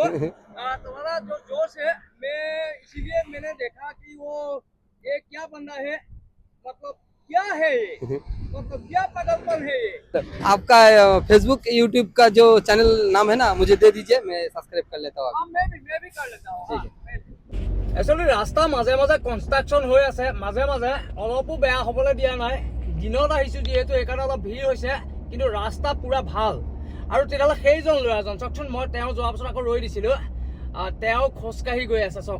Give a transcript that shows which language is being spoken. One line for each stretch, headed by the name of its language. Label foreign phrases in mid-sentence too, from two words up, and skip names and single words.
Hindi: तुम्हारा जो जोश है, मैं इसीलिए मैंने देखा कि वो ये क्या बंदा है, मतलब क्या है ये, मतलब क्या पागलपन है ये। आपका फेसबुक यूट्यूब का जो चैनल नाम है ना, मुझे दे दीजिए, मैं सब्सक्राइब कर लेता हूँ। हाँ, मैं भी कर लेता हूँ।
Assamese: একচুৱেলি ৰাস্তা মাজে মাজে কনষ্ট্ৰাকশ্যন হৈ আছে, মাজে মাজে অলপো বেয়া হ'বলৈ দিয়া নাই। দিনত আহিছোঁ যিহেতু সেইকাৰণে অলপ ভিৰ হৈছে, কিন্তু ৰাস্তা পুৰা ভাল। আৰু তেতিয়াহ'লে সেইজন ল'ৰাজন চাওকচোন, মই তেওঁ যোৱাৰ পাছত আকৌ ৰৈ দিছিলোঁ, তেওঁ খোজকাঢ়ি গৈ আছে চাওক।